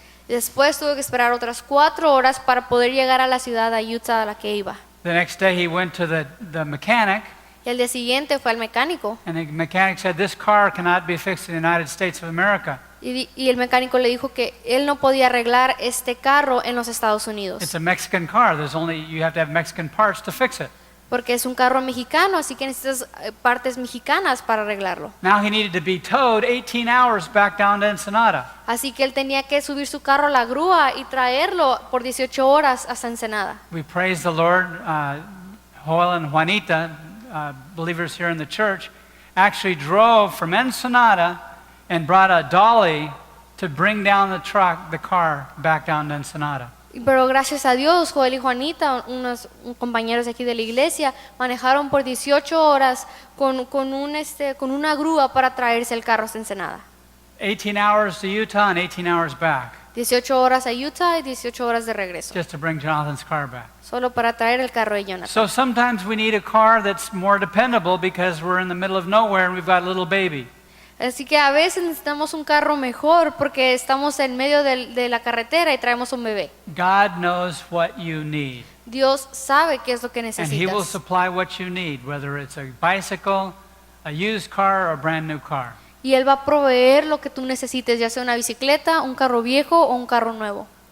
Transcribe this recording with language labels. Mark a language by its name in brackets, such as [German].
[Spanish] Después tuvo que esperar otras 4 horas para poder llegar a la ciudad de Utah a la que iba. [English] The next day he went to the mechanic, [Spanish] Y al día siguiente fue al mecánico. [English] and the mechanic said, "This car cannot be fixed in the United States of America. [Spanish] Y el mecánico le dijo que él no podía arreglar este carro en los Estados Unidos. [English] It's a Mexican car. You have to have Mexican parts to fix it." [Spanish] Porque es un carro mexicano, así que necesitas partes mexicanas para arreglarlo. [English] Now he needed to be towed 18 hours back down to Ensenada. [Spanish] Así que él tenía que subir su carro a la grúa y traerlo por 18 horas hasta Ensenada. [English] We praise the Lord. Joel and Juanita, believers here in the church, actually drove from Ensenada and brought a dolly to bring down the car back down to Ensenada. [Spanish] Pero gracias a Dios, Joel y Juanita, unos compañeros de aquí de la iglesia, manejaron por 18 horas con una grúa para traerse el carro hasta Ensenada. [English] 18 hours to Utah and 18 hours back, [Spanish] 18 horas a Utah y 18 horas de regreso, [English] just to bring Jonathan's car back. [Spanish] solo para traer el carro de Jonathan. [English] So sometimes we need a car that's more dependable because we're in the middle of nowhere and we've got a little baby. [Spanish] Así que a veces necesitamos un carro mejor porque estamos en medio de la carretera y traemos un bebé. [English] God knows what you need, [Spanish] Dios sabe qué es lo que [English] and He will [Spanish] necesitas. [English] supply what you need, whether it's a bicycle, a used car, or a brand new car. [Spanish] Y Él va a proveer lo que tú necesites, ya sea una bicicleta, un carro viejo o un carro nuevo.